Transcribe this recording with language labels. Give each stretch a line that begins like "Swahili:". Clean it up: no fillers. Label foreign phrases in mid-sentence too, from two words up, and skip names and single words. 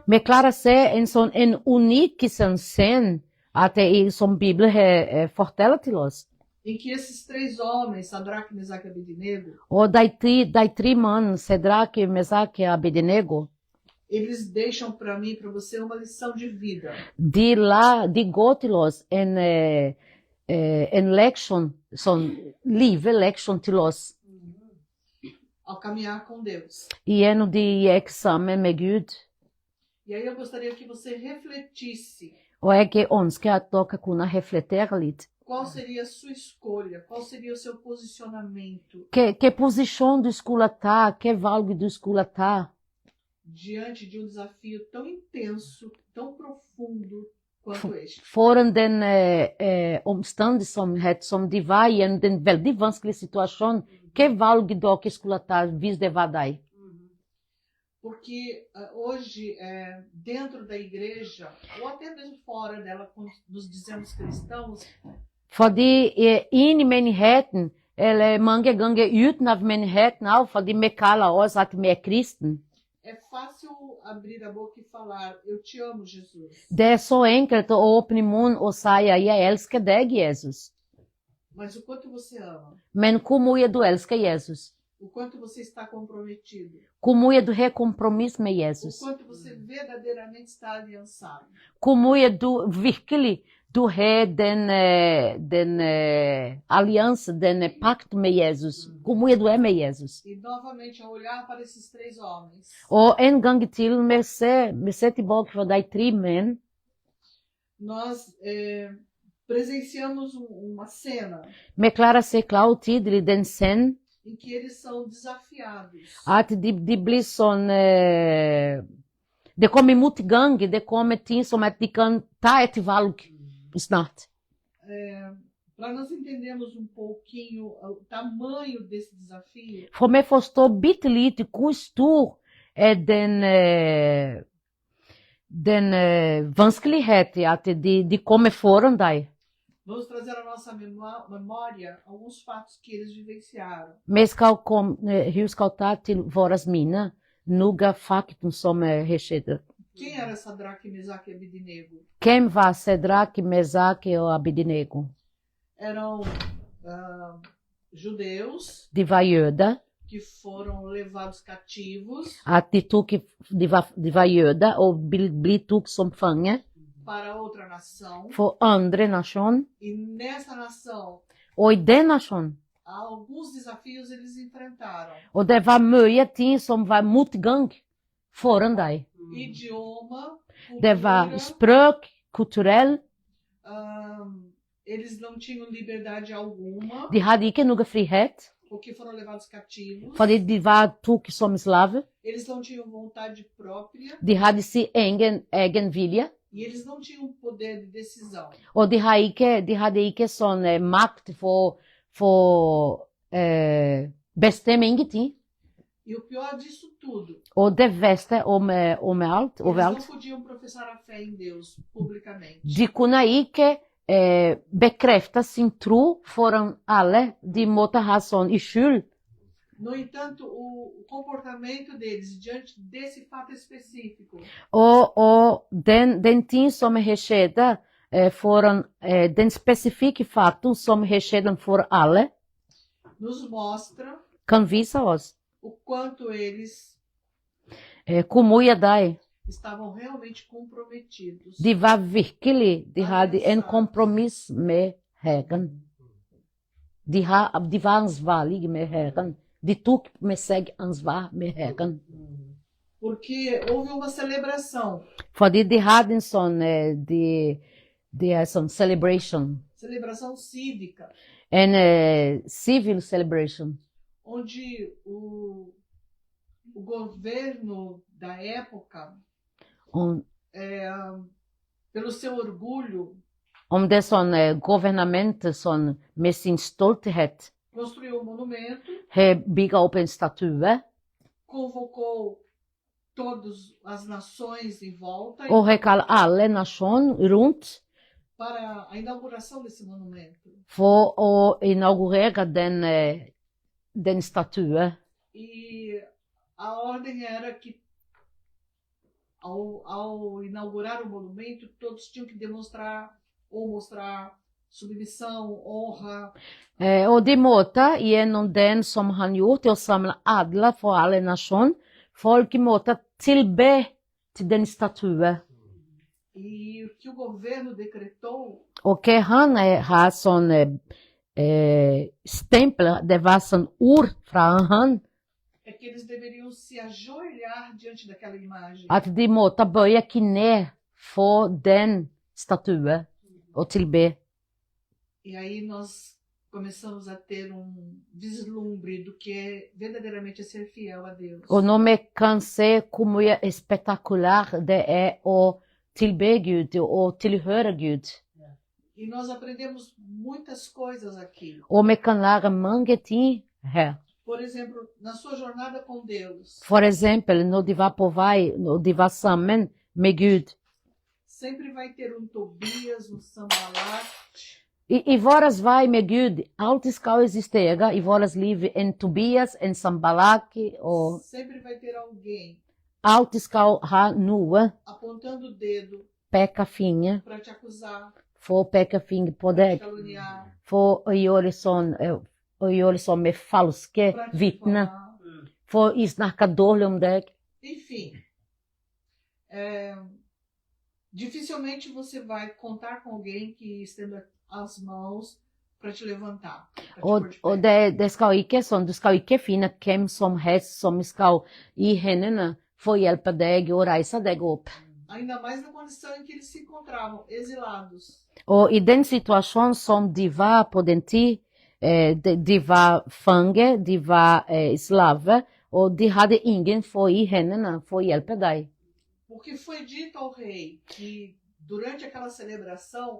Norwegian: vi klarer å se en unik scene at det som Bibelen forteller til oss.
Portuguese: Em que esses três homens, Sadraque, Mesaque e Abednego,
Norwegian: Og de tre mannene, Sadraque, Mesaque og Abednego,
Portuguese: eles deixam para mim, para você, uma lição de vida.
Norwegian: de går til oss en leksjon, sånn liveleksjon til oss.
Portuguese: Ao caminhar com Deus.
Norwegian: Gjennom de gikk sammen med Gud.
Portuguese: E aí eu gostaria que você refletisse.
Norwegian: Og jeg ønsker at dere kunne reflektere litt.
Portuguese: Qual seria a sua escolha? Qual seria o seu posicionamento?
Norwegian: Que posisjon du skulle ta, que valg du skulle ta.
Portuguese: Diante de desafio tão intenso, tão profundo quanto este.
Norwegian: Foran den omstendighet som de var i, den veldig vanskelige situasjonen, que valg dere skulle ta hvis det var deg?
Portuguese: Porque hoje, dentro da igreja, ou até mesmo fora dela, quando nos dizemos cristãos,
Norwegian: Fordi inn i menigheten, eller mange ganger utenfor menigheten, også fordi vi kaller oss at vi er kristen.
Portuguese: é fácil abrir a boca e falar, eu te amo, Jesus.
Norwegian: Det er så enkelt å åpne munnen og si, jeg elsker deg, Jesus.
Portuguese: Mas o quanto você ama?
Norwegian: Men hvor mye du elsker Jesus?
Portuguese: O quanto você está comprometido?
Norwegian: Hvor mye du har kompromiss med
Portuguese: O
Norwegian: Jesus?
Portuguese: quanto você verdadeiramente está aliançado?
Norwegian: Hvor mye du virkelig du har den allianse, den pakt med Jesus? Hvor mye du er med Jesus?
Portuguese: E novamente, ao olhar para esses três homens,
Norwegian: Og en gang til, vi ser tilbake for de tre menn.
Portuguese: nós presenciamos uma cena
Norwegian: Vi klarer å se klart og tydelig den scenen
Portuguese: em que eles são desafiados.
Norwegian: at de blir sånn det kommer motgang, det kommer ting som at de kan ta et valg snart.
Portuguese: Para nós entendermos um pouquinho o tamanho desse desafio,
Norwegian: For vi forstår bitte lite hvor stor er den vanskelighet at de kommer foran deg.
Portuguese: Vamos trazer à nossa memória alguns fatos que eles vivenciaram.
Norwegian: Vi skal huske å ta til våre minner noen faktum som skjedde.
Portuguese: Quem era Sadraque, Mesaque e Abidinego?
Norwegian: Hvem var Sedraque, Mesaque og Abidinego?
Portuguese: Eram judeus
Norwegian: De var jøder.
Portuguese: que foram levados cativos
Norwegian: At de var jøder og ble tatt som fange
Portuguese: para outra nação.
Norwegian: for andre nasjon.
Portuguese: E nessa nação,
Norwegian: Og i den nasjonen.
Portuguese: alguns desafios eles enfrentaram.
Norwegian: Og det var mye ting som var motgang foran dem.
Portuguese: Idioma,
Norwegian: Det var
Portuguese: cultura,
Norwegian: språk, kulturell.
Portuguese: eles não tinham liberdade alguma,
Norwegian: De hadde ikke noe frihet,
Portuguese: porque foram levados cativos.
Norwegian: fordi de var tatt som slave.
Portuguese: Eles não tinham vontade própria
Norwegian: De hadde sin egen vilje.
Portuguese: e eles não tinham poder de decisão.
Norwegian: Og de hadde ikke sånn makt for bestemme ingenting.
Portuguese: E o pior disso tudo,
Norwegian: Og det verste om alt,
Portuguese: eles não
Norwegian: overalt,
Portuguese: podiam professar a fé em Deus publicamente.
Norwegian: de kunne ikke bekrefte sin tro foran alle. De måtte ha sånn i skjul.
Portuguese: No entanto, o comportamento deles diante desse fato específico
Norwegian: Og den ting som skjedde foran den spesifikke faktum som skjedde for alle,
Portuguese: nos mostra
Norwegian: kan vise oss
Portuguese: o quanto eles
Norwegian: hvor mye de
Portuguese: estavam realmente comprometidos.
Norwegian: De var virkelig, de hadde en kompromiss med Herren. De var ansvarlige med Herren. De tok med seg ansvar med Herren.
Portuguese: Porque houve uma celebração,
Norwegian: Fordi de hadde en sånn, de er sånn celebration.
Portuguese: celebração cívica,
Norwegian: En civil celebration.
Portuguese: onde o governo da época,
Norwegian: Om
Portuguese: pelo seu orgulho,
Norwegian: det er sånn governamentet sånn, med sin stolthet
Portuguese: construiu um monumento,
Norwegian: har bygget opp en statue
Portuguese: convocou todas as nações em volta
Norwegian: og har kalt alle nasjoner rundt
Portuguese: para a inauguração desse monumento.
Norwegian: for å inaugurere den statue.
Portuguese: E a ordem era que, ao inaugurar o monumento, todos tinham que demonstrar ou mostrar submissão, honra.
Norwegian: Og de måtte, gjennom den som han gjorde, til å samle alle for alle nasjoner, folk måtte tilbe til den statue.
Portuguese: E o que o governo decretou
Norwegian: Og hva han har sånn stempel, det var sånn ord fra han,
Portuguese: é que eles deveriam se ajoelhar diante daquela imagem.
Norwegian: at de måtte bøye kne for den statue og tilbe.
Portuguese: E aí nós começamos a ter vislumbre do que é verdadeiramente ser fiel a Deus.
Norwegian: Og når vi kan se hvor mye spektakulær det er å tilbe Gud og tilhøre Gud,
Portuguese: E nós aprendemos muitas coisas aqui.
Norwegian: og vi kan lære mange ting her.
Portuguese: Por exemplo, na sua jornada com Deus,
Norwegian: For eksempel når de var på vei, når de var sammen med Gud.
Portuguese: sempre vai ter Tobias, Sambalat,
Norwegian: I våres vei med Gud, alltid skal eksistere i våres liv en Tobias, en Sambalaki, og
Portuguese: sempre vai ter alguém
Norwegian: alltid skal ha noe,
Portuguese: apontando o dedo
Norwegian: peke finger,
Portuguese: para te acusar,
Norwegian: for å peke finger på
Portuguese: para te
Norwegian: deg,
Portuguese: caluniar,
Norwegian: for å gjøre sånn med falske
Portuguese: para te
Norwegian: vitner,
Portuguese: difamar.
Norwegian: for å snakke dårlig om deg.
Portuguese: Enfim, dificilmente você vai contar com alguém que estenda as mãos para te levantar. Pra te pôr de
Norwegian: Og
Portuguese: pé.
Norwegian: det skal ikke sånn, du skal ikke finne hvem som helst som skal i hendene for å hjelpe deg og reise deg opp.
Portuguese: Ainda mais na condição em que eles se encontravam, exilados.
Norwegian: Og i den situasjonen som de var på den tid, de var fange, de var slave, og de hadde ingen for i hendene for å hjelpe deg.
Portuguese: Porque foi dito ao rei que durante aquela celebração